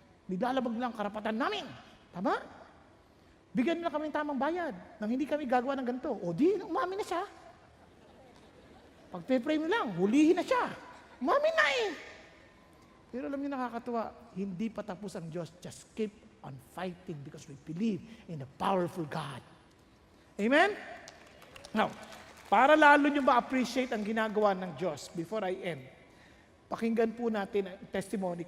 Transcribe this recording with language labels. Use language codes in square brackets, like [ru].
[tl] Nilalabag lang karapatan namin. Tama? Bigyan nila kami ng tamang bayad nang hindi kami gagawa ng ganito. O di, umamin na siya. Pag-frame lang, hulihin na siya. Umamin na eh. Pero alam niyo nakakatuwa, hindi pa tapos ang Diyos. [en] Just keep on fighting because we believe in a powerful God. Amen? [tl] Now, para lalo nyo ma-appreciate ang ginagawa ng Diyos, [en] before I end, [tl] pakinggan po natin ang testimony.